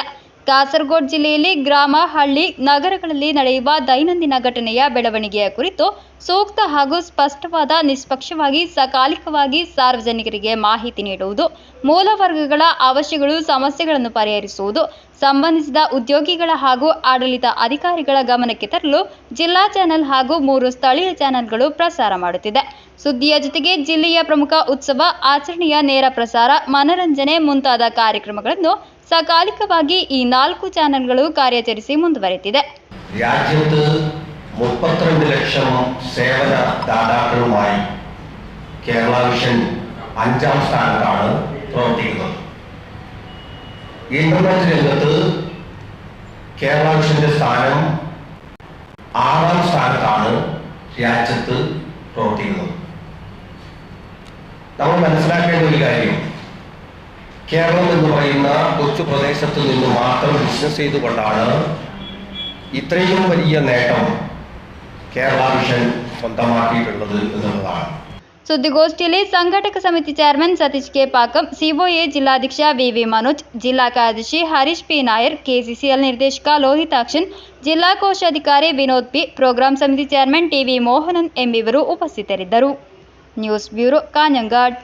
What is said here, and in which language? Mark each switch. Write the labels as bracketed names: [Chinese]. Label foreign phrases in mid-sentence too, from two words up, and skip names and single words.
[Kannada] ಕಾಸರಗೋಡು ಜಿಲ್ಲೆಯಲ್ಲಿ ಗ್ರಾಮ, ಹಳ್ಳಿ, ನಗರಗಳಲ್ಲಿ ನಡೆಯುವ ದೈನಂದಿನ ಘಟನೆಯ ಬೆಳವಣಿಗೆಯ ಕುರಿತು ಸೂಕ್ತ ಹಾಗೂ ಸ್ಪಷ್ಟವಾದ, ನಿಷ್ಪಕ್ಷವಾಗಿ, ಸಕಾಲಿಕವಾಗಿ ಸಾರ್ವಜನಿಕರಿಗೆ ಮಾಹಿತಿ ನೀಡುವುದು, ಮೂಲ ವರ್ಗಗಳ ಅವಶ್ಯಗಳು, ಸಮಸ್ಯೆಗಳನ್ನು ಪರಿಹರಿಸುವುದು, ಸಂಬಂಧಿಸಿದ ಉದ್ಯೋಗಿಗಳ ಹಾಗೂ ಆಡಳಿತ ಅಧಿಕಾರಿಗಳ ಗಮನಕ್ಕೆ ತರಲು ಜಿಲ್ಲಾ ಚಾನೆಲ್ ಹಾಗೂ 3 ಸ್ಥಳೀಯ ಚಾನೆಲ್ಗಳು ಪ್ರಸಾರ ಮಾಡುತ್ತಿದೆ. ಸುದ್ದಿಯ ಜೊತೆಗೆ ಜಿಲ್ಲೆಯ ಪ್ರಮುಖ ಉತ್ಸವ, ಆಚರಣೆಯ ನೇರ ಪ್ರಸಾರ, ಮನರಂಜನೆ ಮುಂತಾದ ಕಾರ್ಯಕ್ರಮಗಳನ್ನು സകാലികವಾಗಿ [Malayalam] ഈ 4 ചാനലുകൾ [Kannada] ಕಾರ್ಯಾಚರಿಸಿ ಮುಂದುವರೆಯುತ್ತಿದೆ. [Malayalam] രാജ്യത്ത് 32 ലക്ഷം സേവന ദാതാക്കളുമായി കേരള വിഷൻ 5ാം സ്ഥാനത്താണ് പ്രവർത്തിക്കുന്നത്. ഇന്റർനെറ്റ് രംഗത്ത് കേരള വിഷന്റെ സ്ഥാനം 6ാം സ്ഥാനത്താണ് രാജ്യത്ത് പ്രവർത്തിക്കുന്നത്. നമ്മൾ മനസ്സിലാക്കേണ്ട ഒരു കാര്യം, കേരളം എന്ന് പറയുന്ന കൊച്ചു പ്രദേശത്ത് നിന്ന് മാത്രം ബിസിനസ് ചെയ്തുകൊണ്ടാണ് ഇത്രയും വലിയ നേട്ടം കേരള വിഷൻ സ്വന്തമാക്കിയിട്ടുള്ളത് എന്നുള്ളതാണ്. [Kannada] ಸುದ್ದಿಗೋಷ್ಠಿಯಲ್ಲಿ ಸಂಘಟಕ ಸಮಿತಿ ಚೇರ್ಮನ್ ಸತೀಶ್ ಕೆ ಪಾಕಂ, ಸಿಒಎ ಜಿಲ್ಲಾಧ್ಯಕ್ಷ ವಿವಿ ಮನೋಜ್, ಜಿಲ್ಲಾ ಕಾರ್ಯದರ್ಶಿ ಹರೀಶ್ ಪಿ ನಾಯರ್, ಕೆಸಿಸಿಎಲ್ ನಿರ್ದೇಶಕ ಲೋಹಿತಾಕ್ಷನ್, ಜಿಲ್ಲಾ ಕೋಶಾಧಿಕಾರಿ ವಿನೋದ್ ಪಿ, ಪ್ರೋಗ್ರಾಂ ಸಮಿತಿ ಚೇರ್ಮನ್ ಟಿವಿ ಮೋಹನನ್ ಎಂಬಿವರು ಉಪಸ್ಥಿತರಿದ್ದರು. ನ್ಯೂಸ್ ಬ್ಯೂರೋ, ಕಾಂಜಂಗಾಡ್.